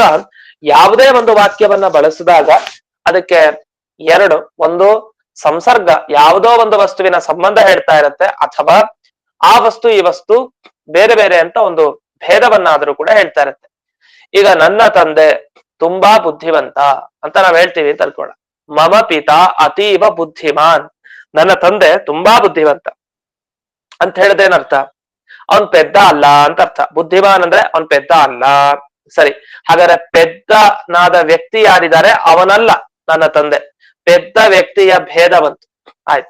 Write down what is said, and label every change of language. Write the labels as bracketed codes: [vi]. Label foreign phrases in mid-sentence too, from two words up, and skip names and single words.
[kn] ಯಾವುದೇ ಒಂದು ವಾಕ್ಯವನ್ನ ಬಳಸಿದಾಗ ಅದಕ್ಕೆ 2, ಒಂದು ಸಂಸರ್ಗ, ಯಾವುದೋ ಒಂದು ವಸ್ತುವಿನ ಸಂಬಂಧ ಹೇಳ್ತಾ ಇರತ್ತೆ, ಅಥವಾ ಆ ವಸ್ತು ಈ ವಸ್ತು ಬೇರೆ ಬೇರೆ ಅಂತ ಒಂದು ಭೇದವನ್ನಾದ್ರೂ ಕೂಡ ಹೇಳ್ತಾ ಇರತ್ತೆ. ಈಗ ನನ್ನ ತಂದೆ ತುಂಬಾ ಬುದ್ಧಿವಂತ ಅಂತ ನಾವ್ ಹೇಳ್ತೀವಿ ಅಂತ ಅನ್ಕೋಣ. [sa] ಮಮ ಪಿತಾ ಅತೀವ ಬುದ್ಧಿಮಾನ್, [kn] ನನ್ನ ತಂದೆ ತುಂಬಾ ಬುದ್ಧಿವಂತ ಅಂತ ಹೇಳಿದೇನರ್ಥ? ಅವನ್ ಪೆದ್ದ ಅಲ್ಲ ಅಂತ ಅರ್ಥ. ಬುದ್ಧಿಮಾನ್ ಅಂದ್ರೆ ಅವನ್ ಪೆದ್ದ ಅಲ್ಲ. ಸರಿ, ಹಾಗಾದ್ರೆ ಪೆದ್ದನಾದ ವ್ಯಕ್ತಿ ಯಾರಿದ್ದಾರೆ? ಅವನಲ್ಲ ನನ್ನ ತಂದೆ. ಪೆದ್ದ ವ್ಯಕ್ತಿಯ ಭೇದ ಬಂತು, ಆಯ್ತು.